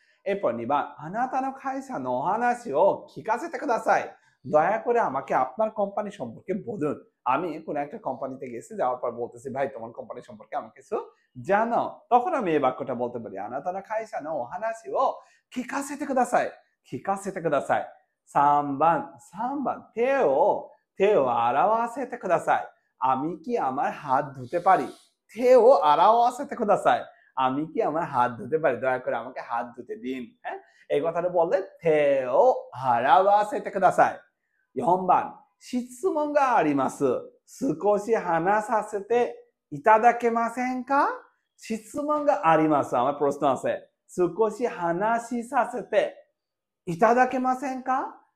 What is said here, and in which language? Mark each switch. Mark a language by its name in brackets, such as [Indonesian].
[Japanese] এরপর 2番 আনাতা নো কাইসা নো ওহানাশি ও কিকাসেতে কুদাসাই। [Bangla] দয়া করে আমাকে আপনার কোম্পানি সম্পর্কে বলুন। আমি কোন একটা কোম্পানিতে গেছি, যাওয়ার পর বলতেছি ভাই তোমার কোম্পানি সম্পর্কে আমাকে কিছু জানাও। তখন আমি এই বাক্যটা বলতে পারি, [Japanese] আনাতা নো কাইসা নো ওহানাশি ও কিকাসেতে কুদাসাই। কিকাসেতে কুদাসাই। 3番 3番手を洗わせてください。 [Bangla] আমি কি আমার হাত ধুতে পারি? [Japanese] থেও আরাওয়াসেতে কুদাসাই। [Bangla] আমি কি আমার হাত ধুতে পারি? দয়া করে আমাকে হাত ধুতে দিন, হ্যাঁ, এই কথাটা বললে [Japanese] থেও আরাওয়াসেতে কুদাসাই। 4番 質問があります。少し話させていただけませんか? 質問があります。 [Bangla] আমার প্রশ্ন আছে। [Japanese] 少し話させていただけませんか?